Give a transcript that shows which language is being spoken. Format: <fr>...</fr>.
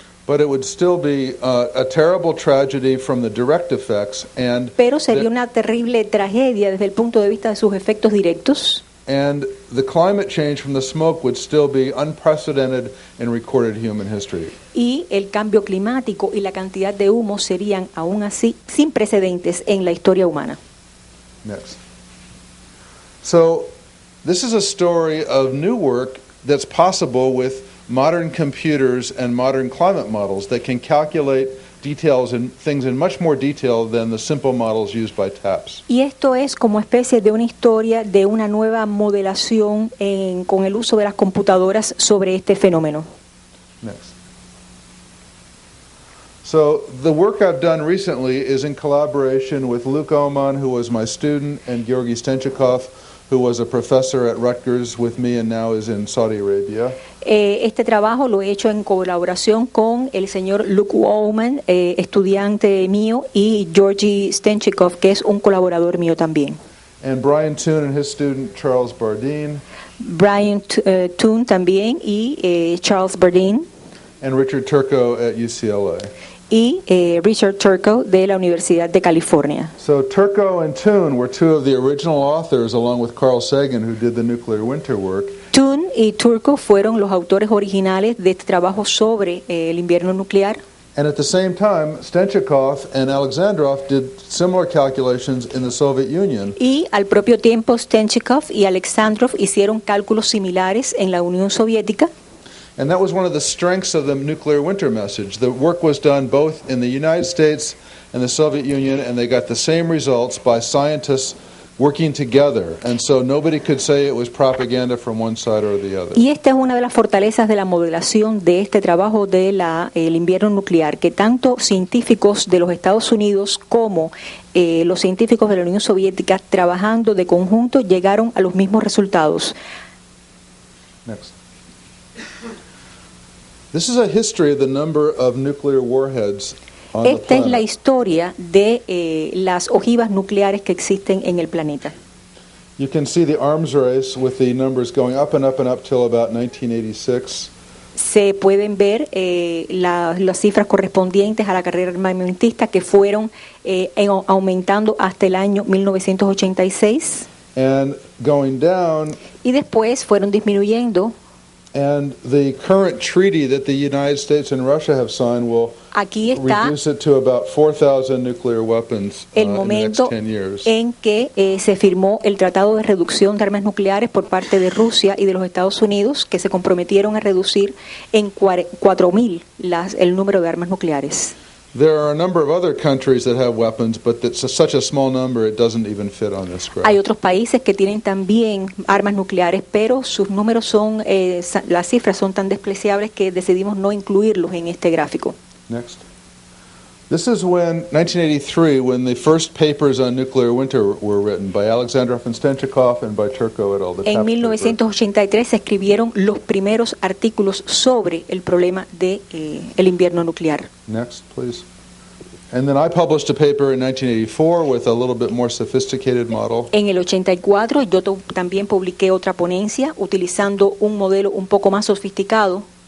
<en>But it would still be a terrible tragedy from the direct effects, and</en> <es>Pero sería una terrible tragedia desde el punto de vista de sus efectos directos.</es> <en>the climate change from the smoke would still be unprecedented in recorded human history.</en> <es>Y el cambio climático y la cantidad de humo serían aún así sin precedentes en la historia humana.</es> <en>Next. So, this is a story of new work that's possible with modern computers and modern climate models that can calculate details and things in much more detail than the simple models used by TAPS.</en> <es>Y esto es como especie de una historia de una nueva modelación con el uso de las computadoras sobre este fenómeno.</es> <en>Next. So the work I've done recently is in collaboration with Luke Oman, who was my student, and Georgy Stenchikov, who was a professor at Rutgers with me and now is in Saudi Arabia.</en> <es>Este trabajo lo he hecho en colaboración con el señor Luke Oman, estudiante mío, y Georgy Stenchikov, que es un colaborador mío también.</es> <en>And Brian Toon and his student Charles Bardeen.</en> <es>Brian Toon también y Charles Bardeen.</es> <en>And Richard Turco at UCLA.</en> <es>Y Richard Turco de la Universidad de California.</es> <en>So Turco and Toon were two of the original authors, along with Carl Sagan, who did the nuclear winter work.</en> <es>Toon y Turco fueron los autores originales de este trabajo sobre el invierno nuclear.</es> <en>And at the same time, Stenchikov and Alexandrov did similar calculations in the Soviet Union.</en> <es>Y al propio tiempo Stenchikov y Alexandrov hicieron cálculos similares en la Unión Soviética.</es> <en>And that was one of the strengths of the nuclear winter message. The work was done both in the United States and the Soviet Union, and they got the same results by scientists working together, and so nobody could say it was propaganda from one side or the other.</en> <es>Y esta es una de las fortalezas de la modelación de este trabajo de el invierno nuclear, que tanto científicos de los Estados Unidos como los científicos de la Unión Soviética, trabajando de conjunto, llegaron a los mismos resultados.</es> <en>Next. This is a history of the number of nuclear warheads on the</en> <es>Esta es la</es> <en>planet.</en> <es>historia de las ojivas nucleares que existen en el planeta.</es> <en>You can see the arms race with the numbers going up and up and up till about 1986.</en> <es>Se pueden ver las cifras correspondientes a la carrera armamentista que fueron aumentando hasta el año 1986</es> <en>And going down,</en> <es>y después fueron disminuyendo.</es> <en>and the current treaty that the United States and Russia have signed will</en> <es>Aquí está</es> <en>reduce it to about 4,000 nuclear weapons</en> <es>el</es> <en>in the next</en> <es>momento</es> <en>10 years.</en> <es>en que se firmó el Tratado de Reducción de Armas Nucleares por parte de Rusia y de los Estados Unidos, que se comprometieron a reducir en 4.000 el número de armas nucleares.</es> <en>There are a number of other countries that have weapons, but it's such a small number it doesn't even fit on this graph.</en> <es>Hay otros países que tienen también armas nucleares, pero sus números son, las cifras son tan despreciables que decidimos no incluirlos en este gráfico.</es> <en>Next. This is 1983, when the first papers on nuclear winter were written by Alexander Ostenchikov and by Turko et al. The</en> <es>En</es> <en>TAP paper.</en> <es>1983 se escribieron los primeros artículos sobre el problema de el invierno nuclear.</es> <en>Next, please. And then I published a paper in 1984 with a little bit more sophisticated model.</en> <es>En el 84 yo también publiqué otra ponencia utilizando un modelo un poco más sofisticado.</es>